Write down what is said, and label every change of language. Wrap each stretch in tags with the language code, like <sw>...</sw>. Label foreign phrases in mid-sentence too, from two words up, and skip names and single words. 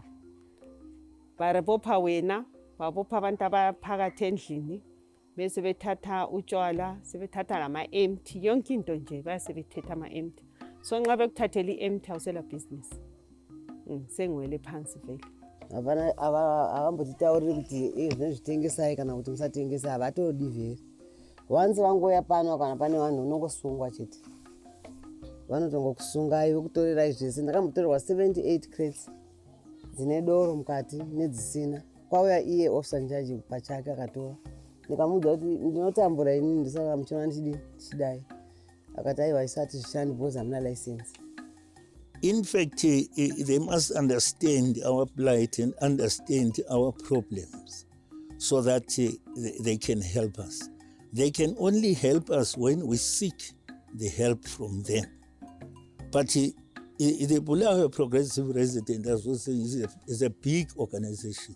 <nd>Barabopha wena, babopha abantu abaphakathi endlini, bese bethatha utshwala, sebethatha nama-empty, yonke into nje bayasebethetha ama-empty. So nxa bekuthathela i-empty awusela business. Sengiwele phansi vele.</nd> <sn>Avambotitauriri kuti zvinezvitengesai kana kuti musatengesa avatodi vheri. Once vangoya pano kana pane vanhu unongosungwa chete. Vanotongokusungai vokutorerai zvese. Ndakambotorerwa 78 crates dzine doro mukati nedzisina. Kwauya iye officer njaji pachake akatora. Ndikamuudza kuti ndinotambura inini ndisaka muchiona ndichidai. Akati aiwa isati zvishandi because hamuna license.</sn> <en>In fact, they must understand our plight and understand our problems so that they can help us. They can only help us when we seek the help from them. But the Bulawayo Progressive Resident Association is a big organization.</en>